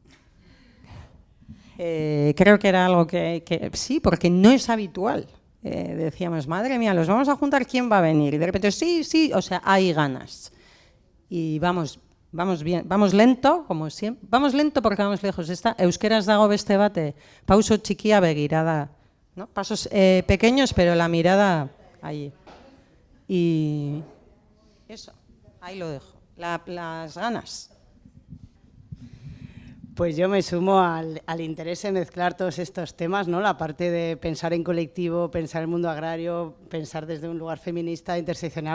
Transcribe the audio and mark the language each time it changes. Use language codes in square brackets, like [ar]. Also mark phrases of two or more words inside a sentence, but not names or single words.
[es] Creo que era algo que sí, porque no es habitual. Decíamos, madre mía, los vamos a juntar, ¿quién va a venir? Y de repente, sí, o sea, hay ganas. Y vamos bien, vamos lento, como siempre. Vamos lento porque vamos lejos. [eu] Euskeraz dago beste bate, pauso txikia begirada, [es] ¿no? Pasos pequeños, pero la mirada allí. Y eso, ahí lo dejo. Las ganas. Pues yo me sumo al interés en mezclar todos estos temas, ¿no? La parte de pensar en colectivo, pensar en el mundo agrario, pensar desde un lugar feminista, interseccional.